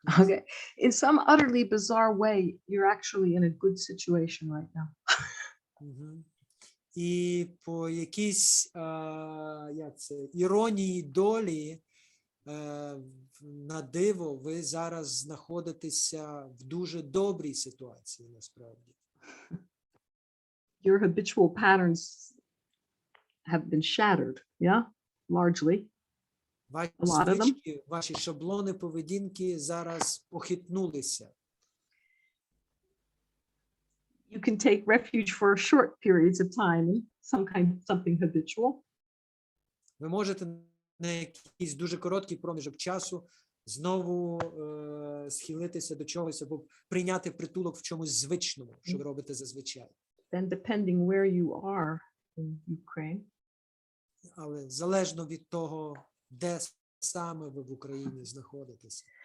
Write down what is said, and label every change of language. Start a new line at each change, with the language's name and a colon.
English: okay, in some utterly bizarre way, you're actually in a good situation right now. Мгм.
Ukrainian: І по якійсь як це, іронії долі, на диво, ви зараз знаходитеся в дуже добрій ситуації, насправді.
English: Your habitual patterns have been shattered, yeah, largely.
Ukrainian: Ваші
English: A lot of them.
Ukrainian: звички, ваші шаблони поведінки зараз похитнулися.
English: You can take refuge for short periods of time in something habitual.
Ukrainian: Ви можете на якийсь дуже короткий проміжок часу знову схилитися до чогось або прийняти притулок в чомусь звичному, що ви робите зазвичай.
English: Then depending where you are in Ukraine,
Ukrainian: Але залежно від того, де саме ви в Україні знаходитеся.